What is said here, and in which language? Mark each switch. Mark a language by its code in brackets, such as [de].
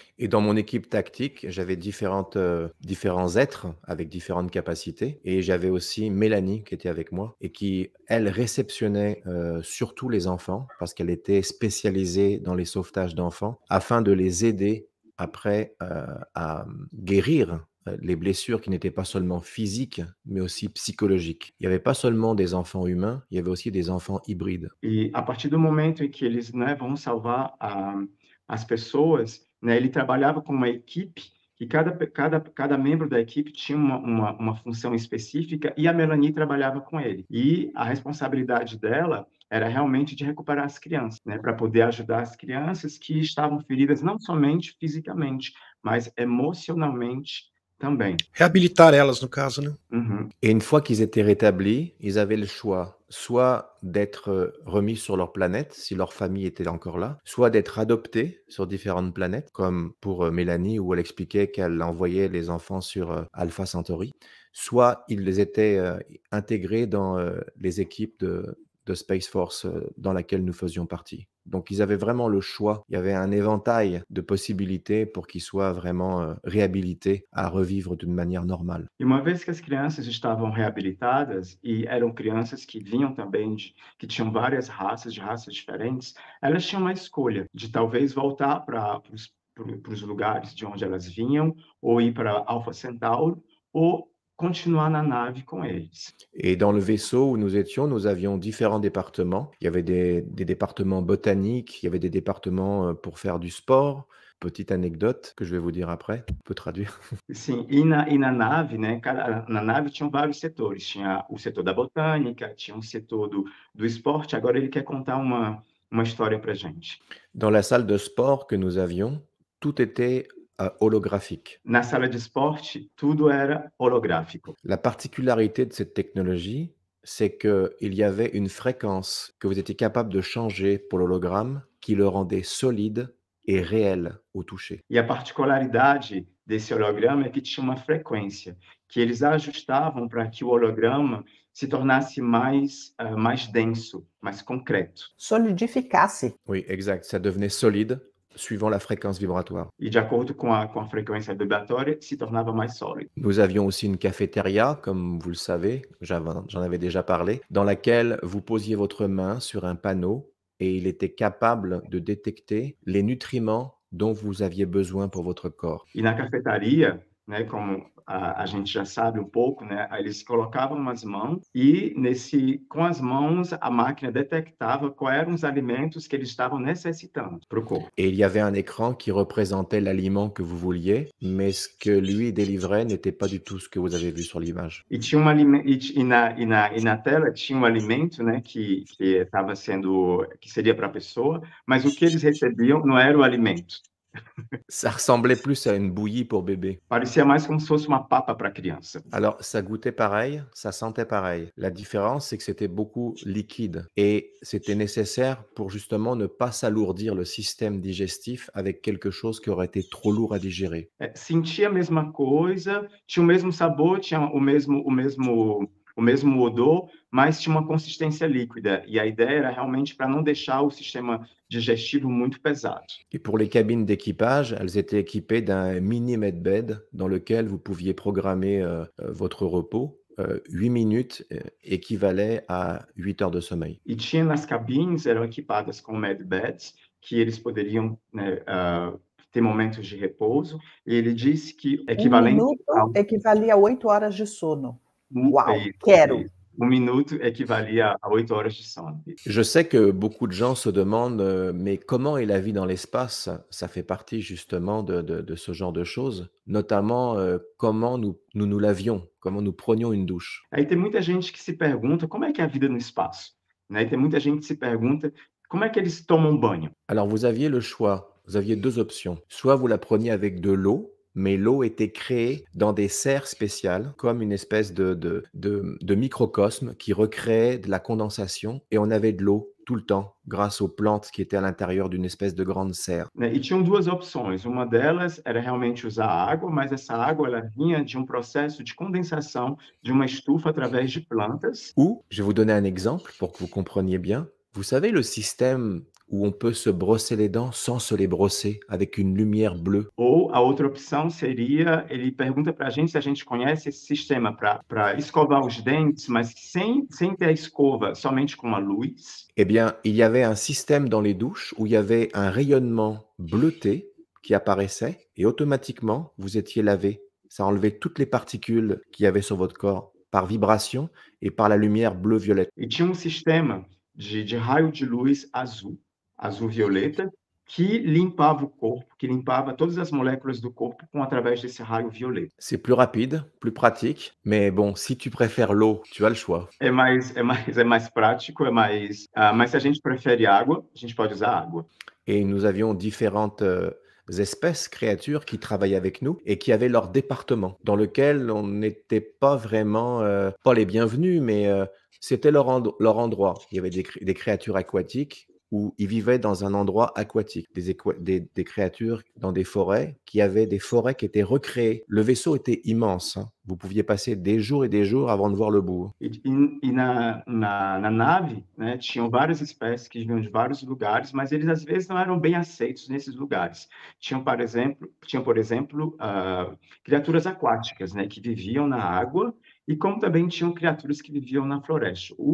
[fr] Et dans mon équipe tactique, j'avais différents êtres avec différentes capacités. Et j'avais aussi Mélanie qui était avec moi et qui, elle, réceptionnait surtout les enfants parce qu'elle était spécialisée dans les sauvetages d'enfants afin de les aider après à guérir les blessures qui n'étaient pas seulement physiques, mais aussi psychologiques. Il n'y avait pas seulement des enfants humains, il y avait aussi des enfants hybrides. [pt] E a partir do momento em que eles, né, vão salvar as pessoas, né, ele trabalhava com uma equipe que cada membro da equipe tinha uma função específica e a Melanie trabalhava com ele. E a responsabilidade dela era realmente de recuperar as crianças, né, para poder ajudar as crianças que estavam feridas não somente fisicamente, mas emocionalmente também. Reabilitar elas, no caso, né? Uhum. [fr] Et une fois qu'ils étaient rétablis, ils avaient le choix, soit d'être remis sur leur planète, si leur famille était encore là, soit d'être adoptés sur différentes planètes, comme pour Mélanie, où elle expliquait qu'elle envoyait les enfants sur Alpha Centauri, soit ils étaient intégrés dans les équipes de Space Force dans laquelle nous faisions partie. Donc, ils avaient vraiment le choix. Il y avait un éventail de possibilités pour qu'ils soient vraiment réhabilités à revivre d'une manière normale. [pt] E uma vez que as crianças estavam reabilitadas e eram crianças que vinham também que tinham várias raças, de raças diferentes, elas tinham uma escolha de talvez voltar para os lugares de onde elas vinham, ou ir para Alpha Centauri, ou continuar na nave com eles. [fr] Et dans le vaisseau où nous étions, nous avions différents départements. Il y avait des départements botaniques, il y avait des départements pour faire du sport. Petite anecdote que je vais vous dire après, on peut traduire. [pt] Sim, e na nave, né, na nave tinham vários setores, tinha o setor da botânica, tinha um setor do esporte, agora ele quer contar uma história pra gente. [fr] Dans la salle de sport que nous avions, tout était holographique. [pt] Na sala de esporte, tudo era holográfico. [fr] La particularité de cette technologie, c'est qu'il y avait une fréquence que vous étiez capable de changer pour l'hologramme qui le rendait solide et réel au toucher. [pt] E a particularidade desse holograma é que tinha uma frequência que eles ajustavam para que o holograma se tornasse mais denso, mais concreto. Solidificasse. [fr] Oui, exact. Ça devenait solide suivant la fréquence vibratoire. [pt] E de acordo com a frequência vibratória, se tornava mais sólido. [fr] Nous avions aussi une cafétéria, comme vous le savez, j'en avais déjà parlé, dans laquelle vous posiez votre main sur un panneau et il était capable de détecter les nutriments dont vous aviez besoin pour votre corps. [pt] E na cafetaria, né, como a gente já sabe um pouco, né, eles colocavam as mãos e com as mãos a máquina detectava quais eram os alimentos que eles estavam necessitando para o corpo. [fr] Et il y avait un écran qui représentait l'aliment que vous vouliez, mais ce que lui délivrait n'était pas du tout ce que vous avez vu sur l'image. [pt] E tinha na tela tinha um alimento, né, que estava sendo, que seria para a pessoa, mas o que eles recebiam não era o alimento. [fr] Ça ressemblait plus à une bouillie pour bébé. [pt] Parecia mais como se fosse uma papa para criança. [fr] Alors, ça goûtait pareil, ça sentait pareil. La différence, c'est que c'était beaucoup liquide et c'était nécessaire pour justement ne pas s'alourdir le système digestif avec quelque chose qui aurait été trop lourd à digérer. [pt] Sentia a mesma coisa, tinha o mesmo sabor, tinha o mesmo odor, mas tinha uma consistência líquida. E a ideia era realmente para não deixar o sistema digestivo muito pesado. [fr] Et pour les cabines d'équipage, elles étaient équipées d'un mini medbed dans lequel vous pouviez programmer votre repos. 8 minutes équivalait à 8 heures de sommeil. [pt] E tinha nas cabines, eram equipadas com medbeds, que eles poderiam, né, ter momentos de repouso. E ele disse que equivalente... Um minuto equivalia a 8 horas de sono. Uau, Isso, quero! Um minuto equivalia a 8 horas de sono. [fr] Je sais que beaucoup de gens se demandent, mais comment est la vie dans l'espace? Ça fait partie justement de ce genre de choses, notamment comment nous lavions, comment nous prenions une douche. [pt] Aí tem muita gente que se pergunta como é que é a vida no espaço, né? E tem muita gente que se pergunta como é que eles tomam banho. [fr] Alors vous aviez le choix, vous aviez deux options. Soit vous la preniez avec de l'eau, mais l'eau était créée dans des serres spéciales, comme une espèce de microcosme qui recréait de la condensation, et on avait de l'eau tout le temps, grâce aux plantes qui étaient à l'intérieur d'une espèce de grande serre. [pt] Né? E tinham duas opções. Uma delas era realmente usar água, mas essa água ela vinha de um processo de condensação de uma estufa através de plantas. [fr] Ou, je vais vous donner un exemple pour que vous compreniez bien. Vous savez le système où on peut se brosser les dents sans se les brosser, avec une lumière bleue? [pt] Ou a outra opção seria, ele pergunta para a gente se a gente conhece esse sistema para escovar os dentes, mas sem ter a escova, somente com a luz. [fr] Eh bien, il y avait un système dans les douches où il y avait un rayonnement bleuté qui apparaissait et automatiquement, vous étiez lavé. Ça enlevait toutes les particules qu'il y avait sur votre corps par vibration et par la lumière bleu-violette. [pt] E tinha sistema de raio de luz azul-violeta, que limpava o corpo, que limpava todas as moléculas do corpo através desse raio violeta. [fr] C'est plus rapide, plus pratique, mais bon, si tu préfères l'eau, tu as le choix. [pt] É mais prático, mas se a gente prefere água, a gente pode usar água. [fr] Et nous avions différentes espèces, créatures qui travaillaient avec nous et qui avaient leur département, dans lequel on n'était pas vraiment, pas les bienvenus, mais c'était leur endroit. Il y avait des créatures aquatiques où ils vivaient dans un endroit aquatique, des créatures dans des forêts qui avaient des forêts qui étaient recréées. Le vaisseau était immense, hein. Vous pouviez passer des jours et des jours avant de voir le bout. [pt] Na nave, né, tinham várias espécies que vinham de vários lugares, mas eles às vezes não eram bem aceitos nesses lugares. Por exemplo, criaturas aquáticas, né, que viviam na água e como também tinham criaturas que viviam na floresta.